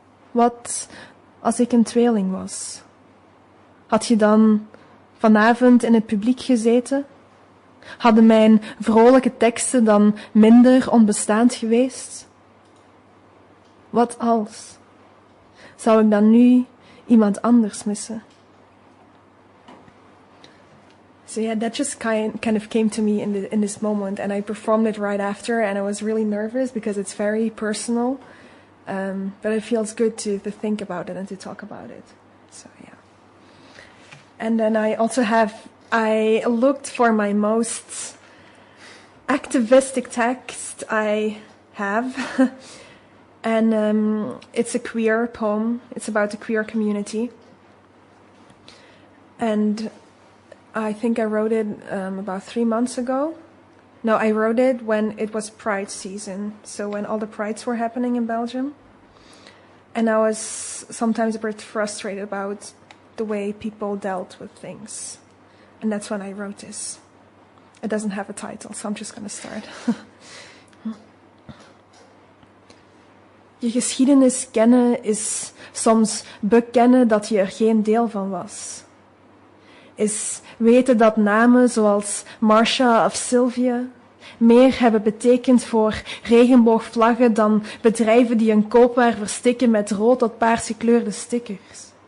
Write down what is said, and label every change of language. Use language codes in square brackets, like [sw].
[nl] Wat als ik een tweeling was? Had je dan vanavond in het publiek gezeten? Hadden mijn vrolijke teksten dan minder onbestaand geweest? Wat als? Zou ik dan nu iemand anders missen? [en] So yeah, that just kind of came to me in this moment, and I performed it right after, and I was really nervous because it's very personal, but it feels good to think about it and to talk about it. So yeah. And then I looked for my most activistic text I have, and it's a queer poem. It's about the queer community, and I think I wrote it about 3 months ago. No, I wrote it when it was Pride season, so when all the Prides were happening in Belgium, and I was sometimes a bit frustrated about the way people dealt with things. And that's when I wrote this. It doesn't have a title, so I'm just going to start. [nl] Je geschiedenis kennen is soms bekennen dat je er geen deel van was. Is weten dat namen zoals Marsha of Sylvia meer hebben betekend voor regenboogvlaggen dan bedrijven die een koopwaar verstikken met rood tot paars gekleurde stickers.